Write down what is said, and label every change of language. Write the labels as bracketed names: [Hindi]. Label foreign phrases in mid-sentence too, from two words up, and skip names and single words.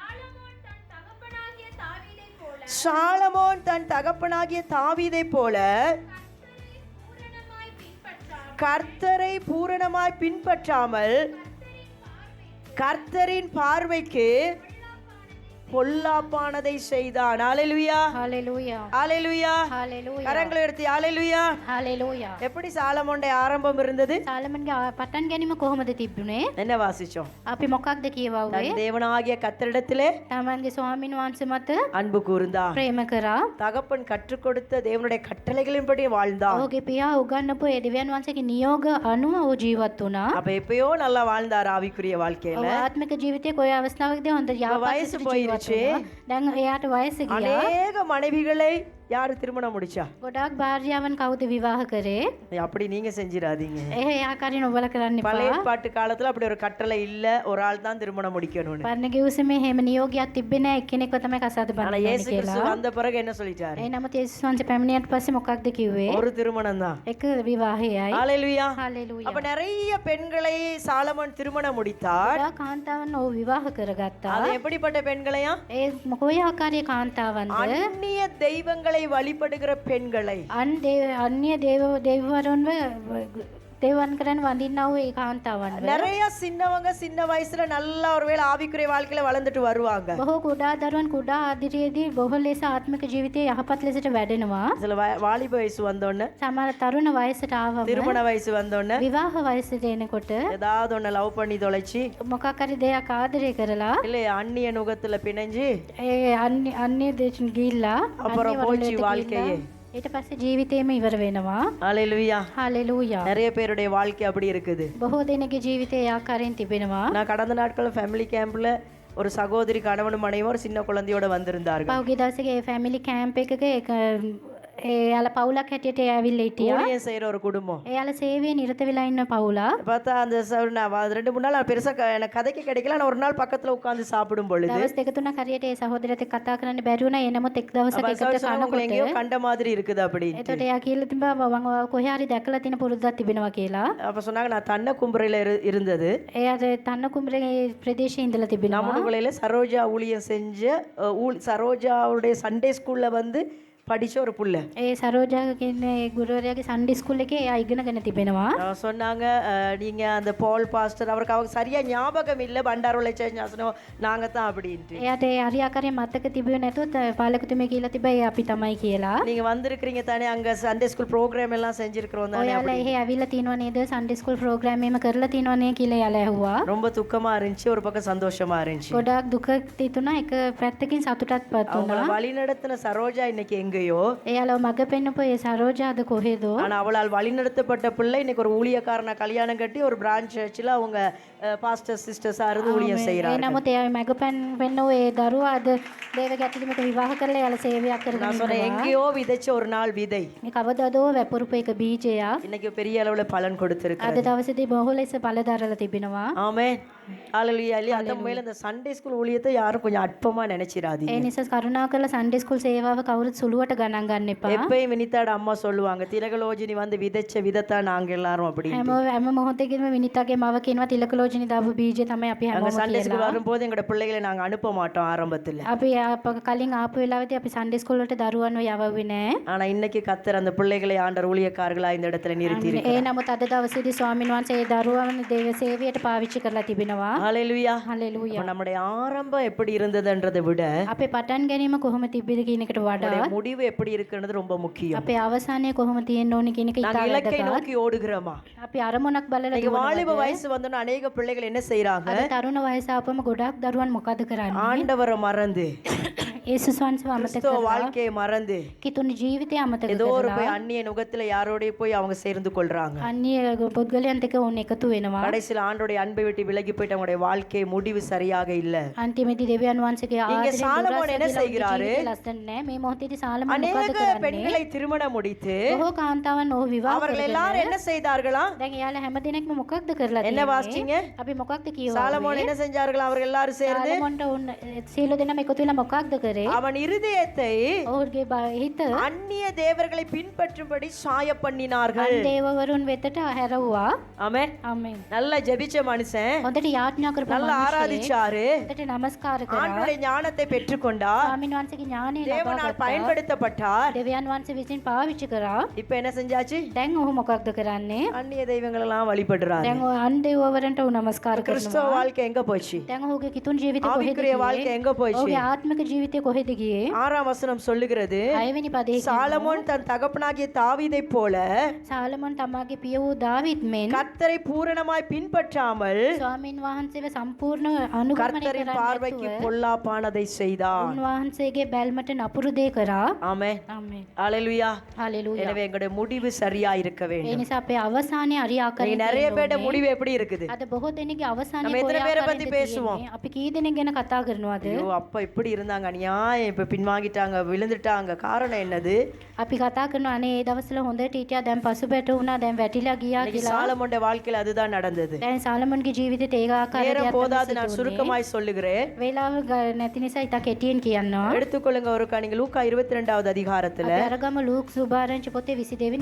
[Tamil] சாலமோன் தன் தகப்பனாகிய தாவீதை போல கர்த்தரை பூரணமாய் பின்பற்றாமல் கர்த்தரின் பார்வைக்கு பொல்லாப்பானதை செய்தான். ஹalleluya ஹalleluya ஹalleluya ஹalleluya. கரங்களை உயர்த்தி ஹalleluya. ஹalleluya. எப்படி சாலமோனுடைய ஆரம்பம் இருந்தது? [Sinhala] සාලමන්ගේ පටන් ගැනීම කොහොමද තිබුණේ? [Tamil] என்ன வாசிச்சோம்? [Sinhala] අපි මොකක්ද කියවුවේ? [Tamil] தன் தேவனாகிய கர்த்தரிடத்திலே [Sinhala] තමන්ගේ ස්වාමීන් වහන්සේ මත [Tamil] அன்பு கூர்ந்தான். [Sinhala] ප්‍රේම කරා. [Tamil] தகப்பன் கற்றுக் கொடுத்த தேவனுடைய கட்டளைகளின்படி வாழ்ந்தான். [Sinhala] ඔහුගේ පියා උගන්වපු ඒ දෙවියන් වහන්සේගේ නියෝග අනුව ඔහු ජීවත් වුණා. [Tamil] அப்ப எப்பயோ நல்லா வாழ்ந்தார் ஆவிக்குரிய வாழ்க்கையில. [Sinhala] ඔහු ආත්මික ජීවිතයේ කොයි අවස්ථාවකදී හොඳ [Tamil] வயசு [Sinhala] යාපත් [Tamil] போயிருச்சு. [Sinhala] දැන් එයාට වයස ගියා. [Tamil] அநேக மனைவிகளை யாரு திருமணம் முடிச்சா? [Sinhala] ගොඩාක් භාර්යාවන් කවුද විවාහ කරේ? [Tamil] அப்படி நீங்க செஞ்சிடாதீங்க. [Sinhala] ඒ ආකාරයෙන් ඔබලා කරන්න [Tamil] பழைய [Sinhala] එපා. [Tamil] ஏற்பாட்டு காலத்துல அப்படி ஒரு கட்டளை இல்ல, ஒரு ஆள் தான் திருமணம் முடிக்கணும்னு. [Sinhala] පරණ ගිවිසුමේ එහෙම නියෝගයක් තිබ්බේ නැහැ. එක්කෙනෙක්ව තමයි කසාද [Tamil] ஆனா [Sinhala] බඳින්න [Tamil] இயேசு [Sinhala] කියලා. [Tamil] கிறிஸ்து வந்த பிறகு என்ன சொல்லிட்டாரு? [Sinhala] ඒ නමුත් යේසුස් වහන්සේ පැමිණියට පස්සේ මොකක්ද කිව්වේ? [Tamil] ஒரு திருமணம் தான். [Sinhala] එක විවාහයයි. [Tamil] ஹalleluya. [Sinhala] හalleluya. [Tamil] அப்ப நிறைய பெண்களை சாலமோன் திருமணம் முடித்தார். [Sinhala] ගොඩාක් කාන්තාවන් ඔහු විවාහ කරගත්තා. [Tamil] அது எப்படிப்பட்ட பெண்களையா? [Sinhala] ඒ මොකෝයි ආකාරයේ කාන්තාවන්ද? [Tamil] அந்நிய தெய்வங்களை வழிபடுகிற பெண்களை. [Sinhala] අන්‍ය දෙවිවරුන්ව தேவன் කරන් වඳින්නා වූ ඒ කාන්තාවන් [Tamil] நிறைய சின்னவங்க சின்ன வயசுல நல்லா ஒருவேளை ஆவிக்குரிய வாழ்க்கையில வளர்ந்துட்டு வருவாங்க. [Sinhala] බොහෝ කුඩා දරුවන් කුඩා ආදිරියේදී බොහෝ ලෙස ආත්මික ජීවිතයේ යහපත් ලෙසට වැඩෙනවා. [Tamil] சில வாலிப வயசு வந்தோடனே, [Sinhala] සමහර තරුණ වයසට ආවම [Tamil] திருமண வயசு வந்தோடனே [Sinhala] විවාහ වයසට එනකොට [Tamil] ஏதாவது ஒண்ணு லவ் பண்ணி தொலைச்சி, [Sinhala] මොකක් හරි දෙයක් ආදරය කරලා [Tamil] இல்ல அந்நிய நுகத்துல பிணைஞ்சு [Sinhala] ඒ අන්‍ය දෙයකින් ගිහිල්ලා [Tamil] அப்புறம் போச்சு வாழ்க்கையே. [Sinhala] ඊට පස්සේ ජීවිතේම ඉවර වෙනවා. [Tamil] ஹalleluya. [Sinhala] හalleluya. [Tamil] நிறைய பேருடைய வாழ்க்கை அப்படி இருக்குது. [Sinhala] බොහෝ දෙනෙකුගේ ජීවිතේ ඒ ආකාරයෙන් තිබෙනවා. [Tamil] நான் கடந்த நாட்கள் [English] family camp [Tamil] ஒரு சகோதரி கணவனும் மனைவியும் ஒரு சின்ன குழந்தையோட வந்திருந்தார்கள். [Sinhala] පහුගිය දවසේ [English] family camp [Sinhala] එකක එයාලා පවුලක් හැටියට ඇවිල්ලා හිටියා. [Tamil] ஊழியம் செய்யற ஒரு குடும்பம். [Sinhala] එයාලා සේවයේ නිරත වෙලා ඉන්න පවුලක්. [Tamil] பார்த்தா அந்த நான் 2-3 நாள் பெருசா எனக்கு கதைக்கு கிடைக்கல. நான் ஒரு நாள் பக்கத்துல உட்கார்ந்து சாப்பிடும் பொழுது [Sinhala] දවස් දෙක තුනක් හරියට ඒ සහෝදරයත් එක්ක කතා කරන්න බැරි වුණා. එනමුත් එක් දවසක එකට [Tamil] உங்களை எங்கேயோ [Sinhala] කනකොට [Tamil] கண்ட மாதிரி இருக்குது அப்படி. [Sinhala] එතකොට එයා කියලා තිබ්බා මම කොහේ හරි දැකලා තියෙන පුරුද්දක් තිබෙනවා කියලා. [Tamil] அப்ப சொன்னாங்க நான் தன்ன கும்பரையில இருந்தது. [Sinhala] එයාට තන්න කුඹරේ ප්‍රදේශයේ ඉඳලා තිබෙනවා. [Tamil] நம்மளுக்குள்ள சரோஜா ஊழியம் செஞ்ச சரோஜாவுடைய [English] Sunday school [Tamil] வந்து படிச்ச ஒரு புள்ள. [Sinhala] ඒ සරෝජා කියන ගුරුවරයාගේ [English] Sunday school [Sinhala] එකේ එයා ඉගෙනගෙන තිබෙනවා. [Tamil] சொன்னாங்க நீங்க அந்த பால் பாஸ்டர் அவருக்கு அவங்க சரியா ஞாபகம் இல்ல பண்டாரோல சேஞ்சாசனோ நாங்க தான் அப்படின்ட்டு. [Sinhala] එයාට ඒ හරි ආකාරයෙන් මතක තිබුණේ නැතුව පාලකතුමේ කියලා තිබ්බා ඒ අපි තමයි කියලා. [Tamil] நீங்க வந்திருக்கீங்க தானே, அங்க [English] Sunday school program [Tamil] எல்லாம் செஞ்சிருக்கிறோம் தானே. [Sinhala] ඔයාලා එහෙ ඇවිල්ලා තියෙනව නේද [English] Sunday school program [Sinhala] එකම කරලා තියෙනව නේ කියලා එයාලා ඇහුවා. [Tamil] ரொம்ப துக்கமா இருந்துச்சு, ஒரு பக்கம் சந்தோஷமா இருந்துச்சு. [Sinhala] ගොඩාක් දුකක් තිතුණා, එක පැත්තකින් සතුටක්පත් [Tamil] அவங்கள [Sinhala] වුණා. [Tamil] வழிநடத்தின சரோஜா இன்னைக்கு எங்கேயோ, [Sinhala] එයාලා මග පෙන්නපු ඒ සරෝජා අද කොහෙදෝ. [Tamil] ஆனா அவளால் வழிநடத்தப்பட்ட பிள்ளை இன்னைக்கு ஒரு ஊழியக்காரனை கல்யாணம் கட்டி ஒரு [English] branch church [Tamil] அவங்க [English] pastor sisters [Tamil] இருந்து ஊழியம் [Sinhala] ඒ [Tamil] செய்யறாங்க. [Sinhala] නමුත් එයා මග පෙන්නෝ ඒ දරුවා අද දේව ගැටලුමක විවාහ කරලා එයාලා සේවයක් කරගෙන [Tamil] நான் சொன்னேன், [Sinhala] ඉන්නවා. [Tamil] எங்கேயோ விதைச்ச ஒரு நாள் விதை [Sinhala] මේ කවදාදෝ වැපුරුපු එක බීජයක් [Tamil] இன்னைக்கு பெரிய அளவுல பலன் கொடுத்திருக்கு. [Sinhala] අද දවසේදී බොහෝ ලෙස ඵල දරලා තිබෙනවා. [Tamil] ஆமென். ஹalleluya. இல்லையா? அந்த மேல இந்த [English] Sunday school [Tamil] ஊழியத்தை யாரும் கொஞ்சம் அற்பமா நினைச்சிராதீங்க. [Sinhala] ඒ නිසා කරුණාකරලා [English] Sunday school [Sinhala] සේවාව කවුරුත් සුළුවට ගණන් ගන්න එපා. [Tamil] எப்பயும் வினிதாட அம்மா சொல்லுவாங்க, திலகலோஜினி வந்து விதைச்ச விதைத்தான் நாங்க எல்லாரும் அப்படி. [Sinhala] හැම මොහොතකම විනිතාගේ මව කියනවා තිලකලෝචනි දාපු බීජය තමයි අපි [Tamil] அங்க [Sinhala] හැමෝම [Tamil] சண்டே [Sinhala] කියලා. [Tamil] ஸ்கூல் வரும்போது எங்களோட பிள்ளைகளை நாங்க அனுப்ப மாட்டோம் ஆரம்பத்துல. [Sinhala] අපි කලින් ආපු වෙලාවේදී අපි [English] Sunday school [Sinhala] වලට දරුවන්ව යවුවේ නැහැ. [Tamil] ஆனா இன்னைக்கு கத்தர் அந்த பிள்ளைகளை ஆண்டர் ஊழியக்காரர்களா இந்த இடத்துல நிறுத்தி [Sinhala] ඒ නමුත් අද දවසේදී ස්වාමීන් වහන්සේ ඒ දරුවන් දේව සේවයට පාවිච්චි කරලා තිබෙනවා. [Tamil] ஹalleluya. [Sinhala] හලෙලූයා. [Tamil] அப்ப நம்முடைய ஆரம்பம் எப்படி இருந்ததுன்றதை விட [Sinhala] අපේ පටන් ගැනීම කොහොම තිබ්බද කියන එකට වඩා [Tamil] நம்முடைய முடிவு எப்படி இருக்குன்றது ரொம்ப முக்கியம். [Sinhala] අපේ අවසානය කොහොම තියෙන්න ඕනේ කියන එක [Tamil] நாங்க [Sinhala] ඉතාල [Tamil] இலக்கை [Sinhala] වැදගත්. [Tamil] நோக்கி ஓடுகிறோமா? [Sinhala] අපි අරමුණක් බලලා [Tamil] நீங்க [Sinhala] දුවනවා. [Tamil] வாலிப வயசு வந்தோன்னு அநேக பிள்ளைகள் என்ன செய்யறாங்க? [Sinhala] අද තරුණ වයස ආපම ගොඩක් දරුවන් මොකද කරන්නේ? [Tamil] ஆண்டவரை மறந்து, [Sinhala] යේසුස් වහන්සේව අමතක [Tamil] கிறிஸ்தவ [Sinhala] කරලා [Tamil] வாழ்க்கையை மறந்து [Sinhala] කිතුණු ජීවිතය අමතක [Tamil] ஏதோ ஒரு [Sinhala] කරලා [Tamil] போய் அந்நிய நுகத்துல யாரோடய போய் அவங்க சேர்ந்து கொள்றாங்க. [Sinhala] අන්‍ය පුද්ගලයන්ට එක්ක ඕන එකතු වෙනවා. [Tamil] கடைசியில் ஆண்டோடைய அன்பை விட்டு விலகி போயிட்டு அவங்களுடைய வாழ்க்கை முடிவு சரியாக இல்ல. [Sinhala] අන්තිමේදී දෙවියන් වහන්සේගේ [Tamil] இங்க [Sinhala] ආදරයෙන් [Tamil] சாலமோன் என்ன செய்கிறாரு? [Sinhala] ලස්සන නෑ. මේ මොහොතේදී සාලමෝන් මොකද [Tamil] அநேக [Sinhala] කරන්නේ? [Tamil] பெண்களை திருமணம் முடித்து [Sinhala] බොහෝ කාන්තාවන් ඔහු විවාහ [Tamil] அவர்கள் [Sinhala] කරගෙන [Tamil] எல்லாரும் என்ன செய்தார்களா? [Sinhala] දැන් එයාලා හැම දිනෙකම මොකක්ද කරලා [Tamil] என்ன [Sinhala] තියෙන්නේ? [Tamil] வாசிச்சீங்க? [Sinhala] අපි මොකක්ද කියවන්නේ? [Tamil] சாலமோன் என்ன செஞ்சார்கள்? அவர்கள் எல்லாரும் சேர்ந்து [Sinhala] සාලමෝන්ට සියලු දෙනාම එකතු වෙලා මොකක්ද කරේ? කරේ [Tamil] அவன் இருதயத்தை [Sinhala] ඔහුගේ හිත [Tamil] அந்நிய தேவர்களை பின்பற்றும்படி சாய பண்ணினார்கள். [Sinhala] දේවවරුන් වෙතට හැරවුවා. [Tamil] ஆமென். [Sinhala] ආමෙන්. [Tamil] நல்லா ஜெபிச்ச மனுஷன் [Sinhala] හොඳට යාඥා කරපු [Tamil] நல்லா [Sinhala] මනුස්සයෙක් [Tamil] ஆராதிச்சாரு, [Sinhala] හොඳට නමස්කාර කරා. [Tamil] ஆண்டவருடைய ஞானத்தை பெற்றுக்கொண்டார், [Sinhala] ස්වාමීන් වහන්සේගේ ඥානය ලබා [Tamil] தேவனால் [Sinhala] ගත්තා. [Tamil] பயன்படுத்தப்பட்டார். [Sinhala] දෙවියන් වහන්සේ විසින් පාවිච්චි කරා. [Tamil] இப்ப என்ன செஞ்சாச்சு? [Sinhala] දැන් ඔහු මොකක්ද කරන්නේ? [Tamil] அந்நிய தெய்வங்கள் எல்லாம் வழிபடுறாரு. [Sinhala] දැන් ඔය අන් දේවවරුන්ට ඔහු නමස්කාර [Tamil] கிறிஸ்தவ [Sinhala] කරනවා. [Tamil] வாழ்க்கை எங்க போச்சு? [Sinhala] දැන් ඔහුගේ කිතුන් ජීවිතේ කොහෙද [Tamil] ஆவிக்குரிய வாழ்க்கை [Sinhala] ගියේ? [Tamil] எங்க போச்சு? [Sinhala] ඔහුගේ ආත්මික ජීවිතේ කොහෙද ගියේ? [Tamil] 6ஆம் வசனம் சொல்லுகிறது, [Sinhala] 6 වෙනි පදයේ [Tamil] சாலமோன் தன் தகப்பனாகிய தாவீதைப் போல [Sinhala] සාලමන් තමාගේ පිය වූ දාවිත් මෙන් [Tamil] கர்த்தரை பூரணமாய் பின்பற்றாமல் [Sinhala] ස්වාමීන් වහන්සේව සම්පූර්ණ අනුගමනය [Tamil] கர்த்தரின் [Sinhala] කරන්නේ [Tamil] பார்வைக்கு [Sinhala] නැතුව [Tamil] பொல்லாப்பானதை செய்தான். [Sinhala] උන්වහන්සේගේ බැල්මට නපුරු දේ කරා. [Tamil] ஆமென். [Sinhala] ආමේන්. [Tamil] அல்லேலூயா. [Sinhala] හalleluya. [Tamil] எனவே எங்களுடைய முடிவு சரியா இருக்க [Sinhala] ඒ [Tamil] வேண்டும். [Sinhala] නිසා අපේ අවසානයේ හරි [Tamil] நீங்க [Sinhala] ආකාරයෙන් [Tamil] நிறைய [Sinhala] තියෙන්න [Tamil] பேரோட [Sinhala] ඕනේ. [Tamil] முடிவு எப்படி இருக்குது? [Sinhala] අද බොහෝ දෙනෙක්ගේ අවසානයේ [Tamil] நம்ம எத்தனை [Sinhala] කොයි [Tamil] பேரை [Sinhala] ආකාරයෙන්ද [Tamil] பத்தி பேசுவோம்? [Sinhala] තියෙන්නේ? අපි කී දෙනෙක් ගැන කතා කරනවද? [Tamil] ஐயோ அப்பா இப்படி இருந்தாங்க, அநியாயம், இப்ப பின்வாங்கிட்டாங்க, விழுந்துட்டாங்க. காரணம் என்னது? [Sinhala] අපි කතා කරනවා අනේ ඒ දවස්වල හොඳට හිටියා දැන් පසුබැට වුණා දැන් වැටිලා ගියා [Tamil] இன்னைக்கு [Sinhala] කියලා. [Tamil] சாலமோனுடைய வாழ்க்கையில அதுதான் நடந்தது. [Sinhala] දැන් සාලමන්ගේ ජීවිතේට ඒ ආකාරයට [Tamil] நேரம் போதாது, நான் [Sinhala] තමයි [Tamil] சுருக்கமாய் சொல்லுகிறேன். [Sinhala] වේලාව නැති නිසා ඉතා කෙටියෙන් කියනවා. [Tamil] எடுத்துக்கொள்ளுங்க ஒருக்கா, நீங்க லூக்கா 22வது அதிகாரத்துல [Sinhala] අපි අරගම ලූක් සුභාරංචි පොතේ 22 වෙනි